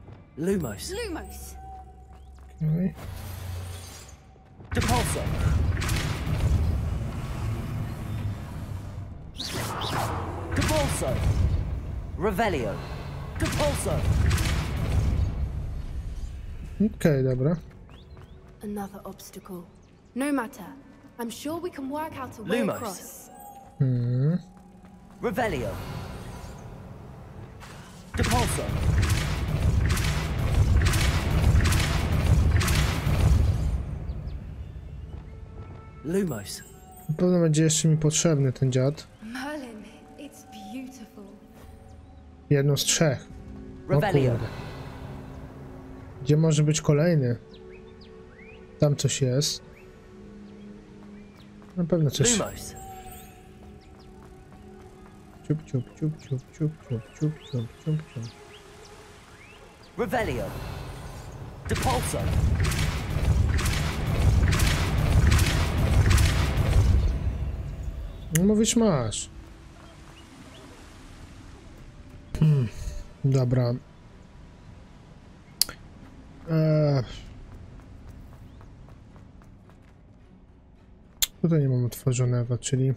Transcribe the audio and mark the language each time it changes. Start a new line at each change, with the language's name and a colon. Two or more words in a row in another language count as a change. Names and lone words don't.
Latin: Lumos. Lumos!
English: Okay.
Latin: Depulso. Depulso. Revelio. Depulso.
Polish: Okej, dobra.
English: Another obstacle. No matter. I'm sure we can work out a way
Latin: Lumos.
English: across.
Latin: Revelio. Depulso. Lumos.
Polish: Na pewno będzie jeszcze mi potrzebny ten dziad.
English: Merlin, it's beautiful.
Polish: Jedno z 3. O
Latin: Revelio.
Polish: kurde. Gdzie może być kolejny? Tam coś jest. Na pewno coś.
Latin: Lumos. Ciup, ciup, ciup, ciup, ciup, ciup, ciup, ciup, ciup, ciup. Revelio. Depulso.
Polish: No mówisz, masz. Dobra. Tutaj nie mam otworzonego, czyli...